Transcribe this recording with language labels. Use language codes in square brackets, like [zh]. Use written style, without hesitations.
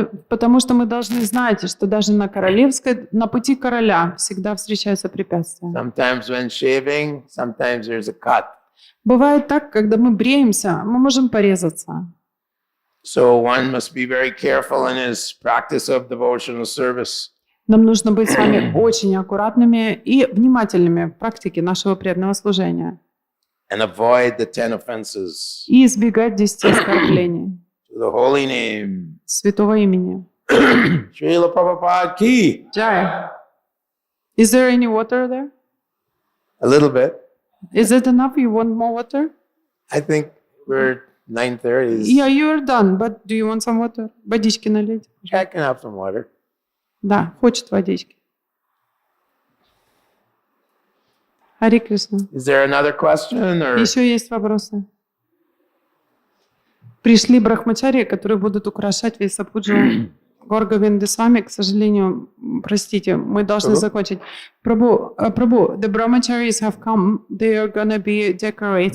[ru] Потому что мы должны знать, что даже на пути короля всегда встречаются препятствия. [en] Sometimes when shaving, sometimes there's a cut. [ru] Бывает так, когда мы бреемся, мы можем порезаться. [en] So one must be very careful in his practice of devotional service. [ru] Нам нужно быть с вами очень аккуратными и внимательными в практике нашего преданного служения. [en] And avoid the 10 offenses. [ru] И избегать 10 оскорблений. [en] To the holy name. [ru] Святого имени. [hi] Srila Prabhupada ki. Jai. [en] Is there any water there? A little bit. Is it enough? You want more water? I think we're 9:30. Yeah, you're done. But do you want some water? [ru] Водички налить? [en] I can have some water. [ru] Да, хочет водички. Хари Кришна. [en] Is there another question or? [ru] Еще есть вопросы? Пришли брахмачари, которые будут украшать весь сапуджу Горговинды с вами. К сожалению, простите, мы должны закончить. [en] Prabhu, the brahmacharis have come. They are going to be decorated.